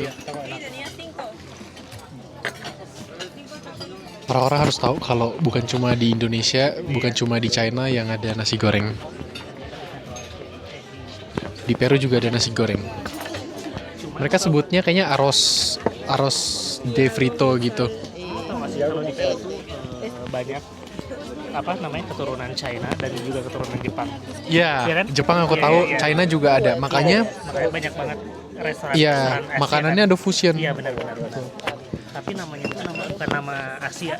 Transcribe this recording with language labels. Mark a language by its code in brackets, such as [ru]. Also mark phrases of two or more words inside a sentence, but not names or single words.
[id] Iya, taco enak. Orang-orang harus tahu kalau bukan cuma di Indonesia, bukan cuma di China yang ada nasi goreng. Di Peru juga ada nasi goreng. Mereka sebutnya kayaknya [es] arroz de frito [id] gitu. Masih kalau di Peru tuh banyak apa namanya keturunan China dan juga keturunan Jepang. Iya, Iya kan? Jepang aku tahu, China juga ada. Makanya banyak banget restoran. iya, Asia makanannya kan? ada fusion. Iya benar. Tapi namanya itu bukan nama Asia,